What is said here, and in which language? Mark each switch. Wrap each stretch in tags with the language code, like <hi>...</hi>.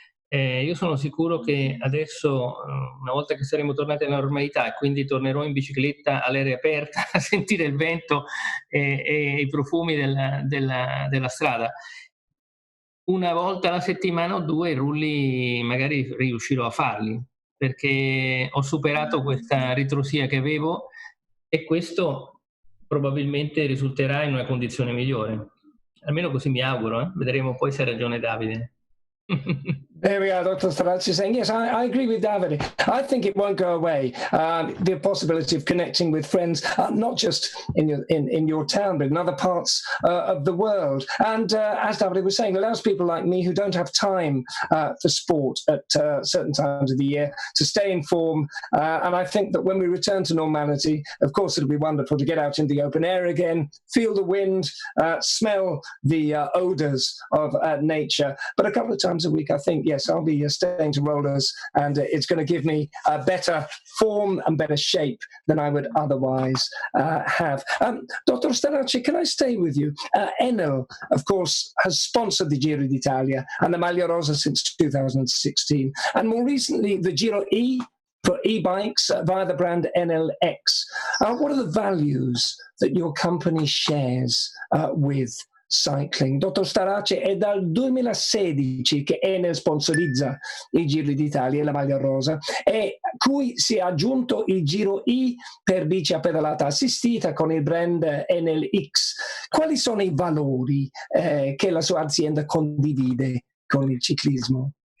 <it>Io sono sicuro che adesso, una volta che saremo tornati alla normalità e quindi tornerò in bicicletta all'aria aperta a sentire il vento e i profumi della strada, una volta alla settimana o due i rulli magari riuscirò a farli, perché ho superato questa ritrosia che avevo e questo probabilmente risulterà in una condizione migliore. Almeno così mi auguro, Vedremo poi se ha ragione Davide.</it> <en>There we are, Dr. Starace saying, yes, I agree with Davide. I think it won't go away. The possibility of connecting with friends, not just in your town, but in other parts of the world. And as Davide was saying, allows people like me who don't have time for sport at certain times of the year to stay in form. And I think that when we return to normality, of course, it'll be wonderful to get out in the open air again, feel the wind, smell the odours of nature. But a couple of times a week, I think, yes, I'll be staying to rollers, and it's going to give me a better form and better shape than I would otherwise have. Dr. Starace, can I stay with you? Enel, of course, has sponsored the Giro d'Italia and the Maglia Rosa since 2016, and more recently the Giro E for e-bikes via the brand Enel X. What are the values that your company shares with Cycling.</en> <it>Dottor Starace, è dal 2016 che Enel sponsorizza i Giri d'Italia e la maglia rosa, e cui si è aggiunto il Giro I per bici a pedalata assistita con il brand Enel X. Quali sono i valori che la sua azienda condivide con il ciclismo?</it>